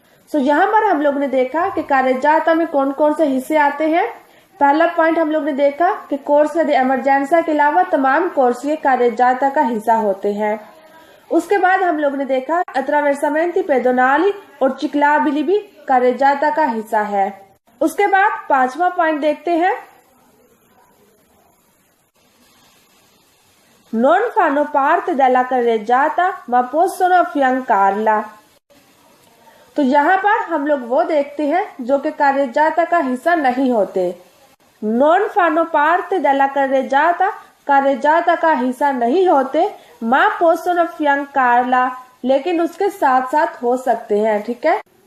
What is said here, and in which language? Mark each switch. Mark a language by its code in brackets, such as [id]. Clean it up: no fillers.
[hi] सो यहाँ पर हम लोग ने देखा कि कार्यजाता में कौन कौन से हिस्से आते हैं। पहला पॉइंट हम लोग ने देखा कि कोर्सिया दी एमरजेंसा के अलावा तमाम कोर्सिये कार्यजाता का हिस्सा होते हैं। उसके बाद हम लोग ने देखा अट्रावेरसामेंटी पेडोनाली और चिक्लाबिली भी कार्यजाता का हिस्सा है। उसके बाद पांचवा पॉइंट देखते हैं, [it] non fanno parte della carreggiata ma possono affiancarla। [hi] तो यहाँ पर हम लोग वो देखते हैं जो कि कार्यजाता का हिस्सा नहीं होते। [it] non fanno parte della carreggiata, [hi] कार्यजाता का हिस्सा नहीं होते, [it] ma possono affiancarla, [hi] लेकिन उसके साथ साथ हो सकते हैं, ठीक है।